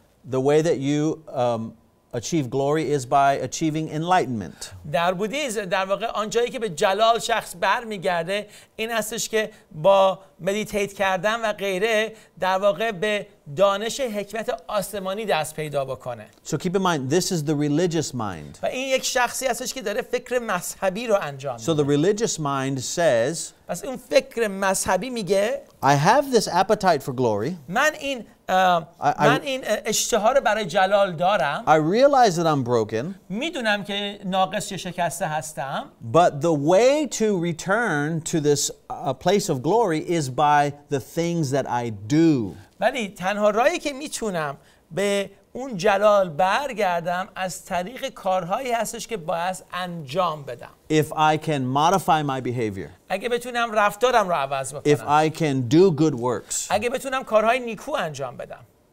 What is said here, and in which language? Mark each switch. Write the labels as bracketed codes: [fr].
[en] the way that you achieve glory is by achieving enlightenment. [fa] در بودیزم در واقع آنجایی که به جلال شخص برمیگرده این هستش که با مدیتیت کردن و غیره در واقع به دانش حکمت آسمانی دست پیدا بکنه. [en] So keep in mind, this is the religious mind. [fa] و این یک شخصی هستش که داره فکر مذهبی رو انجام میده. [en] So the religious mind says, [fa] پس اون فکر مذهبی میگه [en] I have this appetite for glory. [fa] من این اشتها رو برای جلال دارم. [en] I realize that I'm broken. [fa] میدونم که ناقص یا شکسته هستم. [en] But the way to return to this place of glory is by the things that I do. [fa] ولی تنها راهی که میتونم به اون جلال برگردم از طریق کارهایی هستش که باید انجام بدم. [en] If I can modify my behavior. [fa] اگه بتونم رفتارم رو عوض بکنم. [en] I can do good works. [fa] اگه بتونم کارهای نیکو انجام بدم.